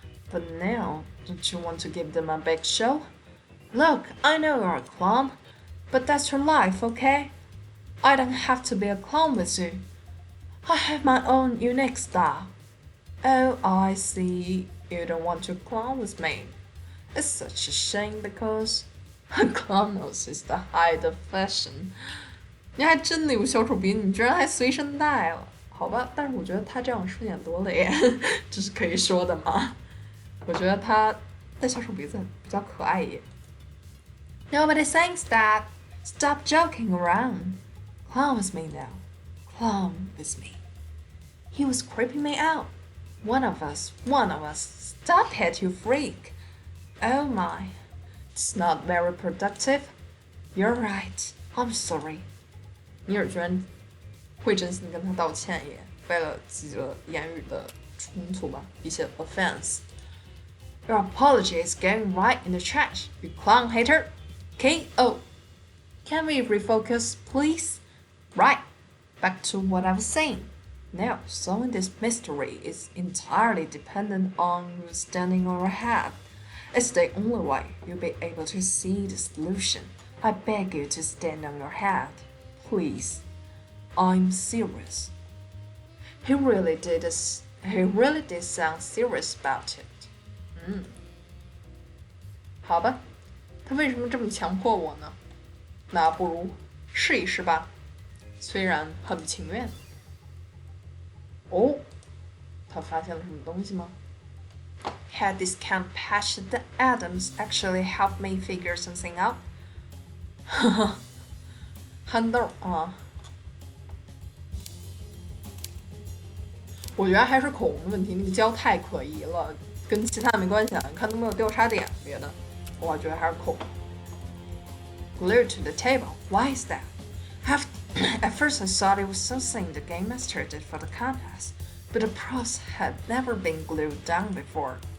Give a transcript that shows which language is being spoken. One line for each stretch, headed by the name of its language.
English: But now, don't you want to give them a big show? Look, I know you're a clown, but that's your life, okay? I don't have to be a clown with you. I have my own unique style. Oh, I see. You don't want to clown with me. It's such a shame because a clown nose is the height of fashion.
Chinese: 你还真的有小丑鼻，你居然还随身带了，好吧？但是我觉得他这样顺眼多了耶，这是可以说的吗？我觉得他带小丑鼻子比较可爱耶。
English: Nobody thinks that. Stop joking around. Clown with me now. Clown with me. He was creeping me out. One of us. Stop it, you freak. Oh my. It's not very productive. You're right. I'm sorry.
Chinese: 尼尔居然会真心跟他道歉耶，为了几个言语的冲突吧，一些 offense.
English: Your apology is going right in the trash, you clown hater. K.O. Can we refocus, please? Right. Back to what I was saying. Now, solving this mystery is entirely dependent on you standing on your head. It's the only way you'll be able to see the solution. I beg you to stand on your head. Please. I'm serious. He really did sound serious about it.
Chinese: 好吧，他为什么这么强迫我呢？那不如试一试吧，虽然很不情愿。他发现了什么东西吗？
English: Had this kind of passion that Adams actually helped me figure something out. 憨豆
Chinese: 我觉得还是口红的问题，那个胶太可疑了，跟其他没关系啊。你看都没有调查点，别的，我觉得还是口红。
English: Glued to the table. Why is that? At first I thought it was something the game master did for the contest, but the props had never been glued down before.